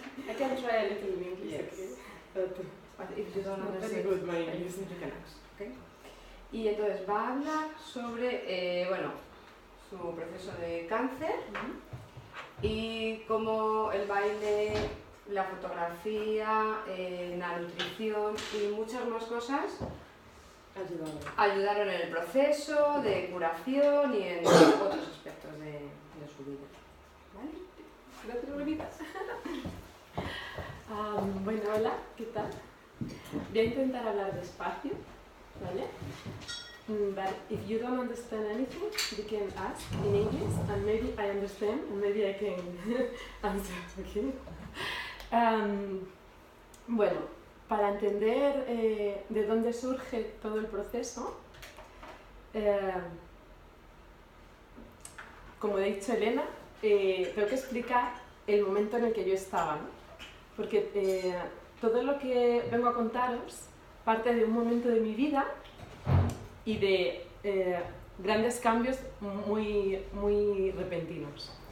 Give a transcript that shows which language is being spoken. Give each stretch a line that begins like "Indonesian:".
English: I can try a little in English, Yes. okay? But if you don't understand, very good my English. you can ask, okay?
Spanish: Y entonces va a hablar sobre, su proceso de cáncer y cómo el baile, la fotografía, la nutrición y muchas más cosas ayudaron en el proceso de curación y en otros aspectos de su vida. ¿Vale? Gracias, bonitas. Bueno, hola, ¿qué tal? Voy a intentar hablar despacio, ¿vale?
English: But if you don't understand anything, you can ask in English, and maybe I understand, and maybe I can answer, okay?
Spanish: Bueno, para entender de dónde surge todo el proceso, como ha dicho Elena, tengo que explicar el momento en el que yo estaba, ¿no? Porque todo lo que vengo a contaros parte de un momento de mi vida y de grandes cambios muy repentinos.